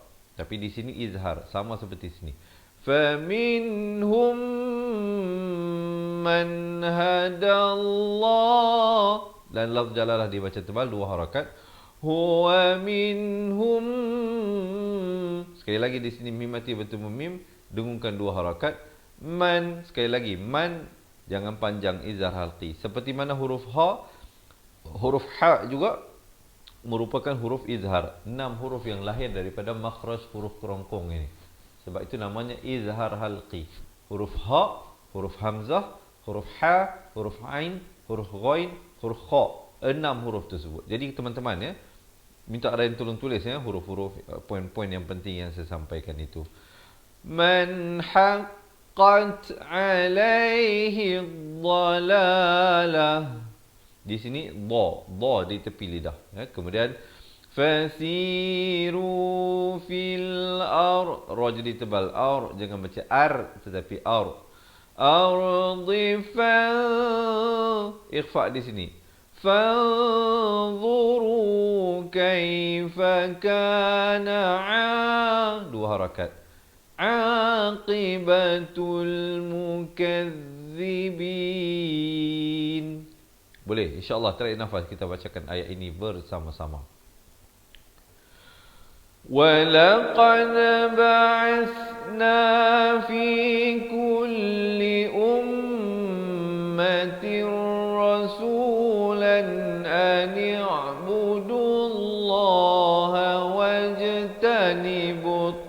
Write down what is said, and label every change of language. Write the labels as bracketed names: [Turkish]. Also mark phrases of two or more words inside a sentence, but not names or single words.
[Malay] Tapi di sini izhar, sama seperti sini. [Arabic] فمنهم من هدى الله, [Malay] dan [Arabic] لفظ الجلالة [Malay] dibaca tebal 2 harakat. [Arabic] هو منهم, [Malay] sekali lagi di sini mim mati bertemu mim, dengungkan 2 harakat. Man, sekali lagi man, jangan panjang, [Arabic] إظهار حلقي. [Malay] Seperti mana huruf ha, huruf ha juga merupakan huruf izhar. 6 huruf yang lahir daripada makhraj huruf kerongkong ini. Sebab itu namanya [Arabic] إظهار حلقي. [Malay] Huruf ha, huruf hamzah, huruf ha, huruf ain, huruf ghain, huruf kha. 6 huruf tersebut. Jadi teman-teman ya, minta ada yang tolong tulis ya huruf-huruf, poin-poin yang penting yang saya sampaikan itu. [Arabic] من حقت عليه الضلالة. [Malay] Di sini dha di tepi lidah ya. Kemudian [Arabic] فسيروا في الأرض [Malay] jadi tebal, jangan baca ar tetapi ardi ikhfa di sini. [Arabic] فانظروا كيف كان 2 harakat. عاقبة المكذبين. [Malay] Boleh, [Arabic] إن شاء الله [Malay] tarik nafas kita bacakan ayat ini bersama-sama. [Arabic] وَلَقَدْ بَعَثْنَا فِي كُلِّ أُمَّةٍ رَسُولًا أَنِ اعْبُدُوا اللَّهَ وَاجْتَنِبُوا